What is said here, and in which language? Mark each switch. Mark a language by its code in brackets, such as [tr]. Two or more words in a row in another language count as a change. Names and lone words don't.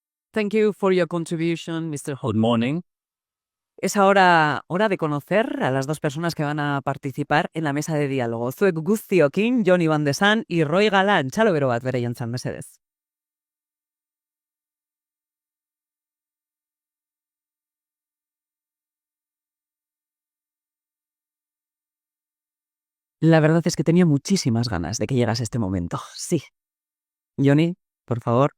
[en] Thank you for your contribution, Mr. Good morning. [es] Es ahora hora de conocer a las dos personas que van a participar en la mesa de diálogo. [eu] Zuek Guztiokin, [es] Johnny Van de San y Roy Galán. [eu] Txalo bero bat bere jantzan, mesedez. [es] La verdad es que tenía muchísimas ganas de que llegase este momento. Sí. Johnny, por favor.